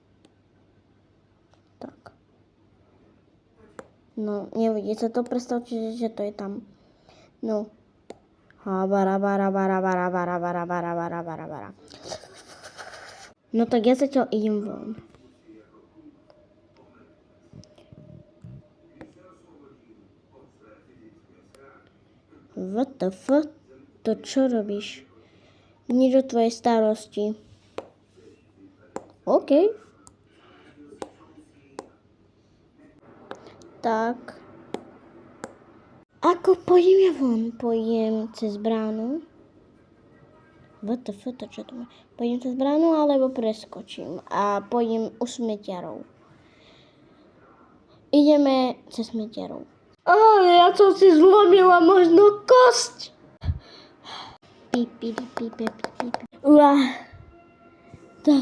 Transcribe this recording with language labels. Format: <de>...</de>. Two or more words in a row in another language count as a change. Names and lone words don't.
<sk>No, nevidí sa to, predstavte, že to je tam. No. Bara. No tak ja zatiaľ idem von.</sk> <en>What the fuck?</en> <sk>To čo robíš? Nič o tvojej starosti. OK. Tak. Ako pôjdem ja von? Pôjdem cez bránu.</sk> <en>What the fuck?</en> <sk>To čo to má? Pôjdem cez bránu alebo preskočím a pôjdem u smetiarov. Ideme cez smetiarov. Ja som si zlomila možno kosť. Píp. Tak.</sk>